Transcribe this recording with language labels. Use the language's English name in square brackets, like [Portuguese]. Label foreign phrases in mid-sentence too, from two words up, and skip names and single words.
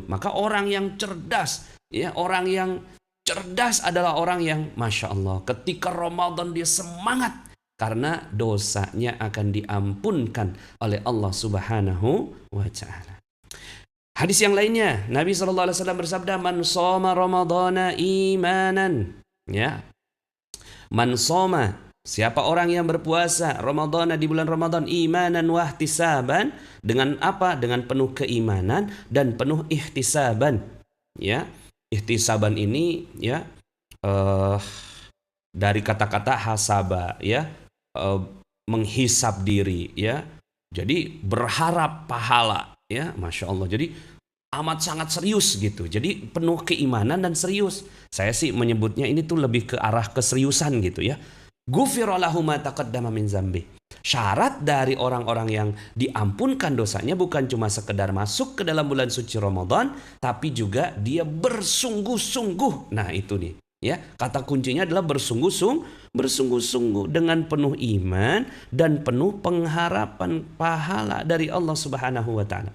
[Indonesian] Maka orang yang cerdas, ya, orang yang cerdas adalah orang yang [Arabic] Masya Allah, [Indonesian] ketika Ramadan dia semangat karena dosanya akan diampunkan oleh Allah [Arabic] Subhanahu wa Ta'ala. [Indonesian] Hadis yang lainnya, Nabi SAW bersabda, [Arabic] man shoma ramadhana imanan, ya, man shoma, [Indonesian] siapa orang yang berpuasa Ramadhana di bulan Ramadan [Arabic] imanan wahtisaban, [Indonesian] dengan apa? Dengan penuh keimanan dan penuh ihtisaban, ya. Ihtisaban ini, ya, dari kata-kata hasaba, ya, menghisap diri, ya. Jadi berharap pahala, ya, [Arabic] Masya Allah. [Indonesian] Jadi amat sangat serius gitu. Jadi penuh keimanan dan serius. Saya sih menyebutnya ini tuh lebih ke arah keseriusan gitu, ya. [Arabic] Ghufira lahu ma taqaddama min zambi. [Indonesian] Syarat dari orang-orang yang diampunkan dosanya bukan cuma sekedar masuk ke dalam bulan suci Ramadan, tapi juga dia bersungguh-sungguh. Nah, itu nih, ya. Kata kuncinya adalah bersungguh-sungguh dengan penuh iman dan penuh pengharapan pahala dari Allah [Arabic] Subhanahu wa Ta'ala.